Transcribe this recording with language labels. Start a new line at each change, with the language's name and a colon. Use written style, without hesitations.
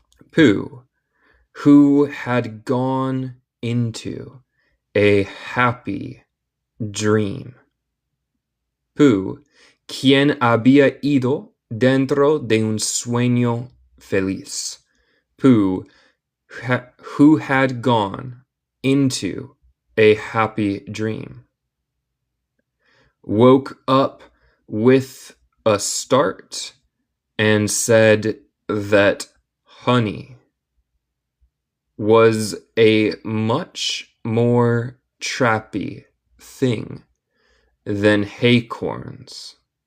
English: Pooh, who had gone into a happy dream.
Spanish: Pooh, quien había ido dentro de un sueño feliz.
English: Pooh, who had gone into a happy dream. Woke up with a start and said that honey was a much more trappy thing than acorns.